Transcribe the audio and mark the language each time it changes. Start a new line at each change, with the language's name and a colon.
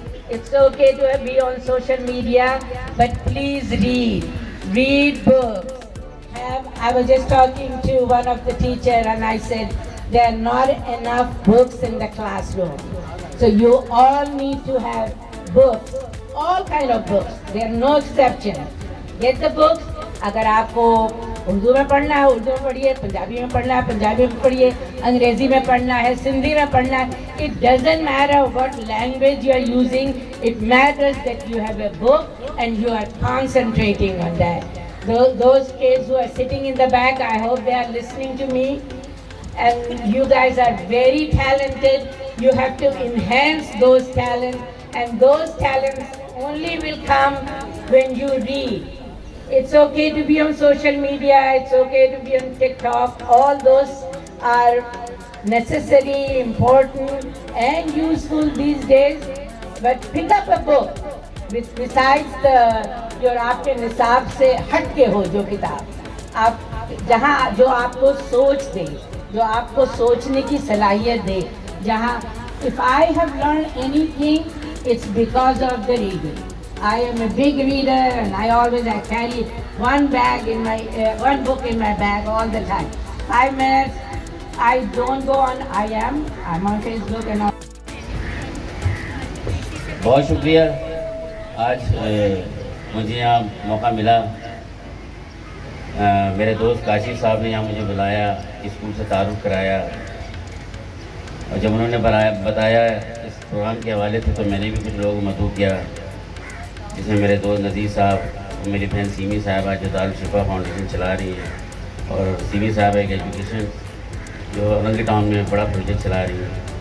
English: It's okay to be on social media, but please read books. I was just talking to one of the teachers and I said, there are not enough books in the classroom. So you all need to have books, all kind of books. There are no exceptions. Get the books.
Urdu: اگر آپ کو اردو میں پڑھنا ہے اردو میں پڑھیے, پنجابی میں پڑھنا ہے پنجابی میں پڑھیے, انگریزی میں پڑھنا ہے سندھی میں پڑھنا ہے.
English: It doesn't matter what language you are using. It matters that you have a book and you are concentrating on that. Those kids who are sitting in the back, I hope they are listening to me. And you guys are very talented. You have to enhance those talents, and those talents only will come when you read. It's okay to be on social media, it's okay to be on TikTok. All those are necessary, important, and useful these days. But pick up a book.
Urdu: Besides جو آپ کے نصاب سے ہٹ کے ہو جو کتاب, آپ جہاں جو آپ کو سوچ دے, جو آپ کو سوچنے کی صلاحیت دے, جہاں
English: if I have learned anything, it's because of the reading. I am a big reader and I always carry one book in my bag all the time. 5 minutes, I don't go on, I'm on Facebook and all.
Urdu: بہت شکریہ. آج مجھے یہاں موقع ملا, میرے دوست کاشف صاحب نے یہاں مجھے بلایا, اسکول سے تعارف کرایا, اور جب انہوں نے بتایا اس پروگرام کے حوالے سے تو میں نے بھی کچھ لوگوں کو مدعو کیا, جس میں میرے دوست نذیر صاحب اور میری بہن سیمی صاحبہ جو دارالشفا فاؤنڈیشن چلا رہی ہیں, اور سیمی صاحب ایک ایجوکیشن جو اورنگی ٹاؤن میں بڑا پروجیکٹ چلا رہی ہیں.